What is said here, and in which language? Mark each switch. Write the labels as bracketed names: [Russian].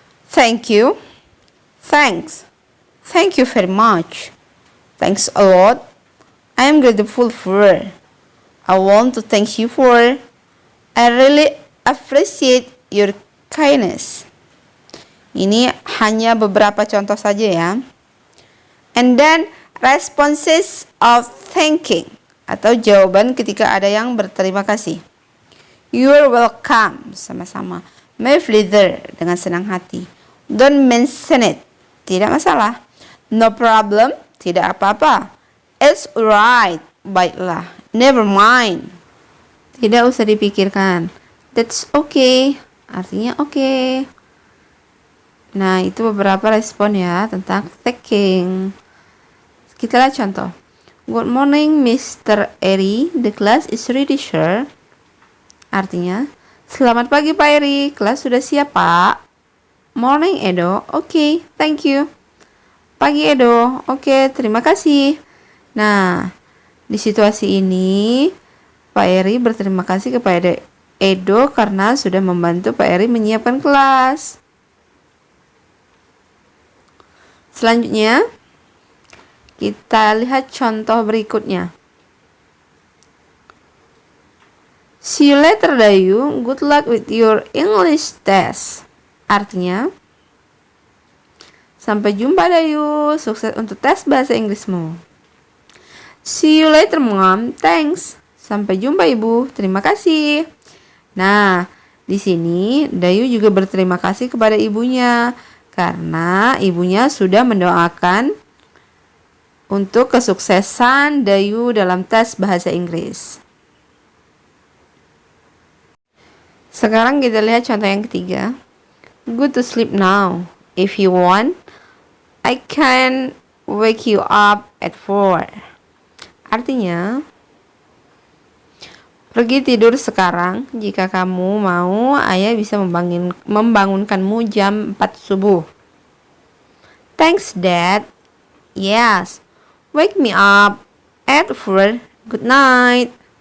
[English] Thank you, thanks, thank you very much, thanks a lot, I am grateful for, I want to thank you for, I really appreciate your kindness. [Indonesian] Ini hanya beberapa contoh saja ya. [English] And then responses of thanking [Indonesian] atau jawaban ketika ada yang berterima kasih. [English] You're welcome, [Indonesian] sama-sama. [English] My pleasure, [Indonesian] dengan senang hati. [English] Don't mention it, [Indonesian] tidak masalah. [English] No problem, [Indonesian] tidak apa-apa. [English] It's alright, [Indonesian] baiklah. [English] Never mind, [Indonesian] tidak usah dipikirkan. [English] That's okay, artinya okay. [Indonesian] Nah, itu beberapa respon ya tentang thanking. Kita lihat contoh. [English] Good morning, Mr. Eri. The class is ready, sir. [Indonesian] Artinya, selamat pagi Pak Eri. Kelas sudah siap, Pak. [English] Morning, Edo. Okay, thank you. [Indonesian] Pagi, Edo. Okay, terima kasih. Nah, di situasi ini Pak Eri berterima kasih kepada Edo karena sudah membantu Pak Eri menyiapkan kelas. Selanjutnya, kita lihat contoh berikutnya. [English] See you later, Dayu. Good luck with your English test. [Indonesian] Artinya, sampai jumpa, Dayu. Sukses untuk tes bahasa Inggrismu. [English] See you later, Mom. Thanks. [Indonesian] Sampai jumpa, Ibu. Terima kasih. Nah, di sini Dayu juga berterima kasih kepada ibunya karena ibunya sudah mendoakan untuk kesuksesan Dayu dalam tes bahasa Inggris. Sekarang kita lihat contoh yang ketiga. [English] Go to sleep now. If you want, I can wake you up at 4. [Indonesian] Artinya, pergi tidur sekarang. Jika kamu mau, ayah bisa membangunkanmu jam 4 subuh. [English] Thanks, Dad. Yes. Wake me up at 4. Good night.